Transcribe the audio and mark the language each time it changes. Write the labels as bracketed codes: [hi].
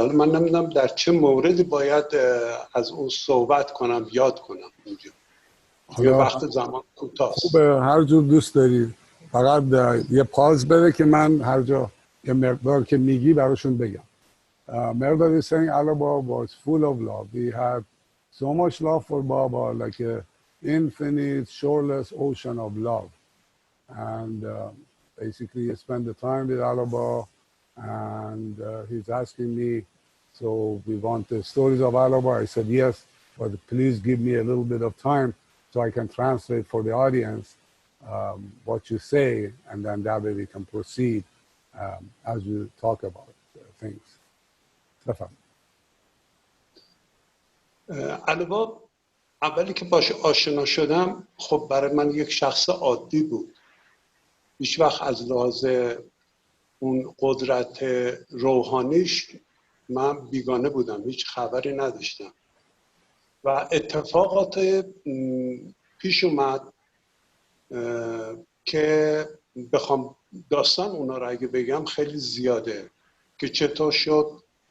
[fa] حالا من نمیدونم در چه موردی باید از اون صحبت کنم، یاد کنم اونجا. یه وقت زمان کوتاست. خوبه، هر جور دوست داری. فقط یه پاز بده که من هر جا یه مقدار که میگی براشون بگم. [en] Mehrdad is saying Alaba was full of love. He had so much love for Baba, like an infinite, shoreless ocean of love. And basically, he spent the time with Alaba, and he's asking me, so we want the stories of Alaba. I said, yes, but please give me a little bit of time so I can translate for the audience what you say, and then that way we can proceed as we talk about things. [fa] الابا اولی که باش آشنا شدم خب برای من یک شخص عادی بود. هیچ وقت از لحاظ اون قدرت روحانیش من بیگانه بودم، هیچ خبری نداشتم و اتفاقات پیش اومد که بخوام داستان اونا رو اگه بگم خیلی زیاده که چطور شد.